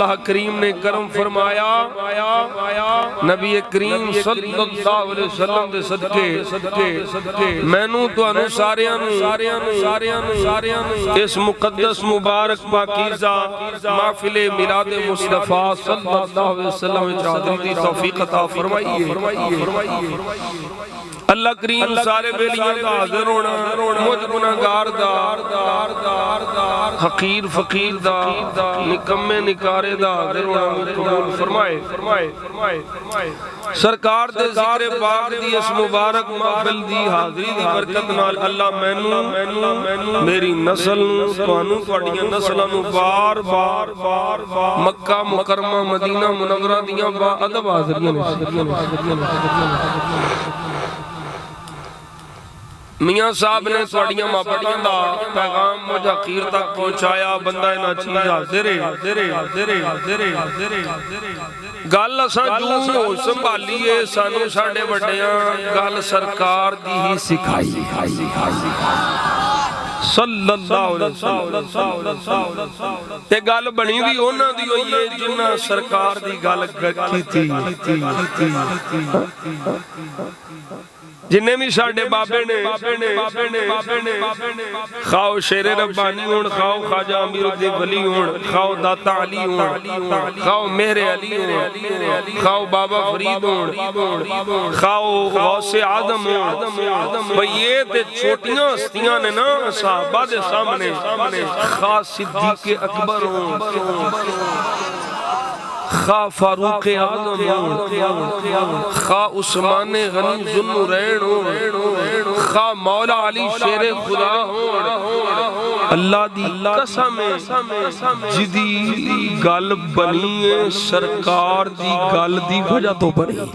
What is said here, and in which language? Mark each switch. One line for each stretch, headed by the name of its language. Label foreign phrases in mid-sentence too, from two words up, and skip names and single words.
Punjabi: کریم نے کرم فرمایا نبی کریم
Arabic: صلی اللہ علیہ وسلم
Punjabi: دے صدقے مینوں تانوں ساریاں اس مقدس مبارک پاکیزہ محفل میلاد مصطفیٰ
Arabic: صلی اللہ علیہ وسلم
Punjabi: حاضری دی توفیق عطا فرمائیے اللہ کریم سارے بیلیاں دا حاضر ہونا مجھ گناہگار دا حقیر فقیر دا نکمے نکارے دا حاضر ہونا قبول فرمائے سرکار دے ذکر پاک دی اس مبارک محفل دی حاضری دی برکت نال اللہ مینوں میری نسل تانوں تواڈیاں نسلاں نوں بار بار مکہ مکرمہ مدینہ منورہ دیاں با ادب حاضریاں میاں صاحب نے تواڈیاں محبتاں دا پیغام مجھ حقیر تک پہنچایا بندہ نہ چیز حاضر گل اساں جو سنبھالیے سانوں ساڈے وڈیاں گل سرکار دی ہی سکھائی
Arabic: صلی اللہ علیہ وسلم
Punjabi: تے گل بنی بھی انہاں دی ہوئی ہے جنہاں سرکار دی گل کیتی جنہیں بھی ساڑھے بابے نے خواہ شیر ربانی ہون خواہ خواجہ امیر الدین ولی ہون خواہ داتا علی ہون خواہ مہر علی ہون خواہ بابا فرید ہون خواہ غوث آدم ہون یہ تے چھوٹیاں ہستیاں نے نا صحابہ دے سامنے خواہ صدیق اکبر ہون خواہ فاروق اعظم خواہ عثمان غنی ذوالنورین خواہ مولا علی شیر خدا اللہ دی قسم جدی گل بنی ہے سرکار دی گل دی وجہ تو بنی